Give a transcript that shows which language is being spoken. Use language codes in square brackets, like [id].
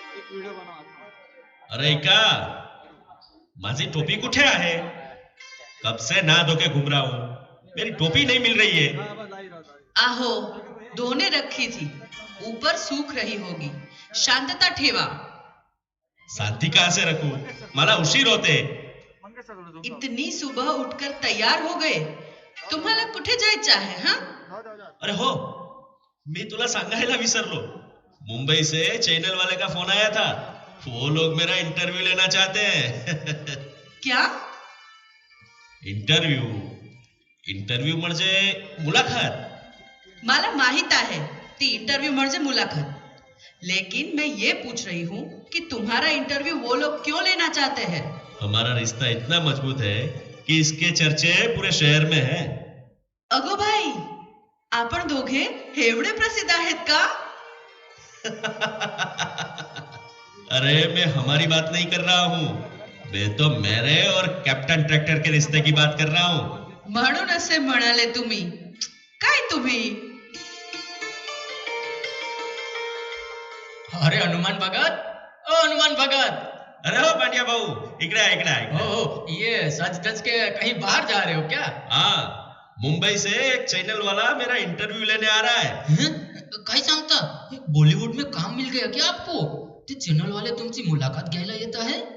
[mr] अरे का माझी टोपी कुठे आहे? [hi] कब से ना धो के घूम रहा हूँ, मेरी टोपी नहीं मिल रही है। आहो, धोने रखी थी, ऊपर सूख रही होगी, [mr] शांतता ठेवा। [hi] शांति कहाँ से रखूं? [mr] मला उशीर होते। [hi] इतनी सुबह उठकर तैयार हो गए, [mr] तुम्हाला कुठे जायचं आहे? [hi] हाँ? अरे हो, [mr] मी तुला सांगायला विसरलो, [hi] मुंबई से चैनल वाले का फोन आया था, वो लोग मेरा इंटरव्यू लेना चाहते हैं। क्या? [mr] इंटरव्यू म्हणजे मुलाखत। मला माहित आहे ती इंटरव्यू म्हणजे मुलाकात, [hi] लेकिन मैं ये पूछ रही हूँ कि तुम्हारा इंटरव्यू वो लोग क्यों लेना चाहते हैं? हमारा रिश्ता इतना मजबूत है कि इसके चर्चे पूरे शहर में हैं। [mr] अगो भाई, आपण दोघे एवढे प्रसिद्ध आहेत का? [hi] अरे मैं हमारी बात नहीं कर रहा हूँ, मैं तो मेरे और कैप्टन ट्रैक्टर के रिश्ते की बात कर रहा हूँ। [mr] म्हणून असे म्हणाले तुम्ही? काय तुम्ही? अरे हनुमान भगत, ओ हनुमान भगत। अरे हो पांड्या भाऊ, इकडे आहे। [hi] ओ, ये सच धज के कहीं बाहर जा रहे हो क्या? हाँ, मुंबई से एक चैनल वाला मेरा इंटरव्यू लेने आ रहा है। [mr] काय सांगता? [hi] बॉलीवुड में काम मिल गया क्या आपको? [mr] ते चॅनल वाले तुमची मुलाकात घ्यायला येत आहे?